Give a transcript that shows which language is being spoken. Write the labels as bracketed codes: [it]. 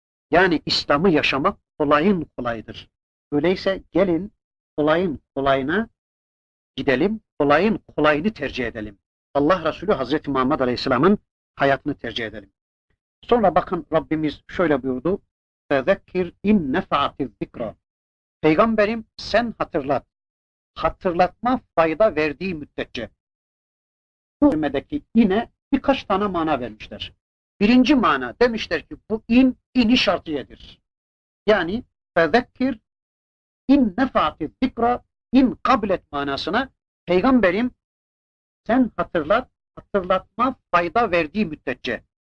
[tr] Yani İslam'ı yaşamak kolayın kolayıdır. Öyleyse gelin kolayın kolayına gidelim, kolayın kolayını tercih edelim. Allah Resulü Hazreti Muhammed Aleyhisselam'ın hayatını tercih edelim. Sonra bakın Rabbimiz şöyle buyurdu. [ar] فَذَكِّرْ اِنْ نَفَعَتِ الذِّكْرَ [tr] Peygamberim sen hatırlat. Hatırlatma fayda verdiği müddetçe. Bu kelimedeki yine birkaç tane mana vermişler. Birinci mana demişler ki bu in ini şartiyedir. Yani [ar] فَذَكِّرْ اِنْ نَفَعَتِ الذِّكْرَ اِنْ قَبْلَتْ [tr] manasına Peygamberim sen hatırlat, hatırlatma fayda verdiği müddetçe.